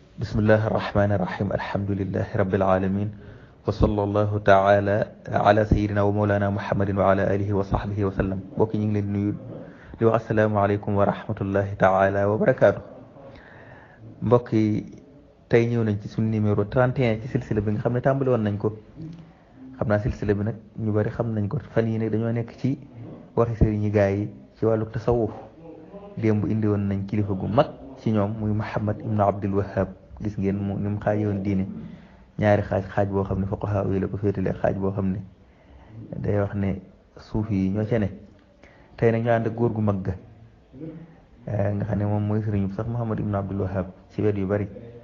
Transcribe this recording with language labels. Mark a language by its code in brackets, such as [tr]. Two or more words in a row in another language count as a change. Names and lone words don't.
[ar] بسم الله الرحمن الرحيم الحمد لله رب العالمين وصلى الله تعالى على سيدنا ومولانا محمد وعلى آله وصحبه وسلم [wo] bokki ñu ngi leen nuyu di wax [ar] السلام عليكم ورحمة الله تعالى وبركاته [wo] mbokk yi tey ñëw nañ ci suñu numéro 31 ci silsila bi nga xam ne tàmbali woon nañ ko xam naa silsila bi nag ñu bari xam nañ ko fan yi nag dañoo nekk ci waxi sëriñi gaa yi ci wàllu tasawuf démb indi woon nañ kilifa gu mag ci ñoom muy Muhammad ibnu Abdul Wahhab gis ngeen mu ni mu xaajoon diine ñaari xaaj boo xam ne fuqaha yi la ko féetale xaaj boo xam ne day wax ne suuf yi ñoo ca ne tey nag ñu ànd ak góor gu mag ga nga xam ne moom mooy sëriñu sax Muhammad ibnu Abdul Wahhab ci wet yu bari